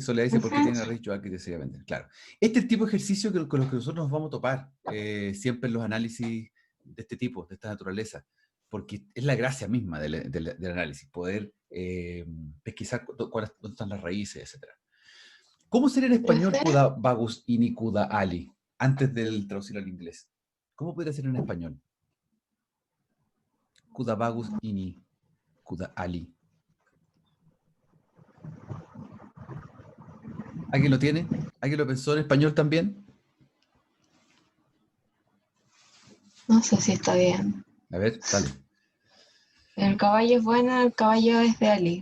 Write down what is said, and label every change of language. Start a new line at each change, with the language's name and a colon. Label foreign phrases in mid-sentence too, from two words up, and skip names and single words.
Spanish: Soledad dice, ¿por qué tiene la raíz Joal que desea vender? Claro. Este es el tipo de ejercicio con los que nosotros nos vamos a topar siempre en los análisis de este tipo, de esta naturaleza, porque es la gracia misma del análisis, poder pesquisar dónde están las raíces, etc. ¿Cómo sería en español Profe,
Indonesian: kuda bagus ini kuda ali,
Spanish: antes del traducirlo al inglés? ¿Cómo podría ser en español?
Indonesian: Kuda bagus ini kuda ali.
Spanish: ¿Alguien lo tiene? ¿Alguien lo pensó en español también? no sé si está bien. A ver, dale. El caballo es bueno, el caballo es de Ali.